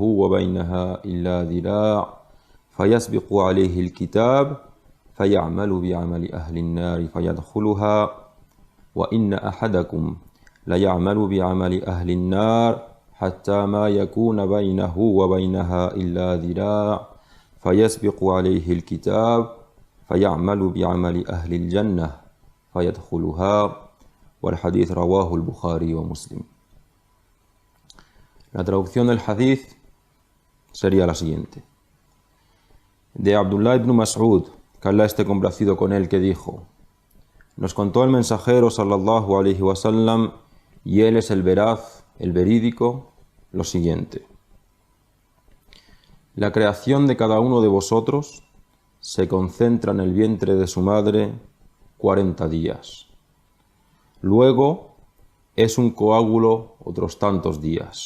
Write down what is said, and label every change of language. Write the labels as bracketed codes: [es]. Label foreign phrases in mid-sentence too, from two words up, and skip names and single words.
[ar] وبينها إلا ذراع فيسبق عليه الكتاب فيعمل بعمل أهل النار فيدخلها وإن أحدكم ليعمل بعمل أهل النار حتى ما يكون بينه وبينها إلا ذراع فيسبق عليه الكتاب فيعمل بعمل أهل الجنة فيدخلها والحديث رواه البخاري ومسلم. [es] La traducción del hadith sería la siguiente: de Abdullah ibn Mas'ud, que Allah esté complacido con él, que dijo: nos contó el mensajero [ar] صلى الله عليه وسلم, [es] y él es el veraz, el verídico, lo siguiente: la creación de cada uno de vosotros se concentra en el vientre de su madre 40 días. Luego es un coágulo otros tantos días.